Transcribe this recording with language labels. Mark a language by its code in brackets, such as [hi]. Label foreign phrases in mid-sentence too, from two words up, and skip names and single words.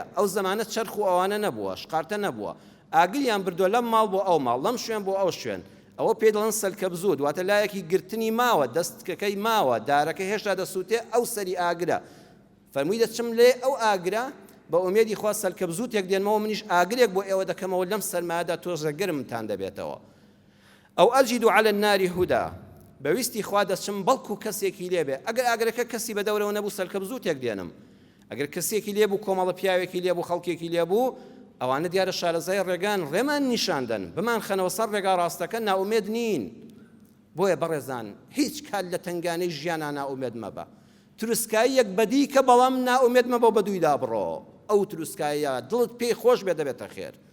[ckb] ئەو زەمانە چەرخ و ئەوانە نەبووە، شقارتە نەبووە، ئاگریان بردووە لەم ماڵ بۆ ئەو ماڵ، لەم شوێن بۆ ئەو شوێن، ئەوە پێ دەڵێن سەلکەبزوت، واتە لایەکی گرتنی ماوە، دەستکەکەی ماوە، دارەکە هێشتا دەسووتێ ئەو سەری ئاگرە. فەرمووی دەچم لێ ئەو ئاگرە بە ئومێدی خوا سەلکەبزوتێک دێنمەوە، منیش ئاگرێک بۆ ئێوە دەکەمەوە لەم سەرمادا تۆزە گرمتان دەبێتەوە. [ar] ئەو ئەجید على النار هودا، [ckb] بەویستی خوا دەچم بەڵکو کەسێکی لێبێ، ئەگەر ئاگرەکە کەسی بەدەورەوە نەبوو سەلکەبزوتێک دێنم، ئەگەر کەسێکی لێبوو، کۆمەڵە پیاوێکی لێبوو، خەڵکێکی لێبوو، ئەوانە دیارە شارەزای ڕێگان ڕێمان نیشاندن، بمان خەنەوە سەر ڕێگا ڕاستەکە، ناومێد نین. بۆیە بەڕێزان هیچ کات لە تنگانەی ژیانە ناومێد مەبە، تروسکاییەک بەدی کە بەڵام ناومێد مەبە بە دوویدا بڕۆ، ئەو تروسکاییە دڵت پێی خۆش بێ دەبێتە خێر.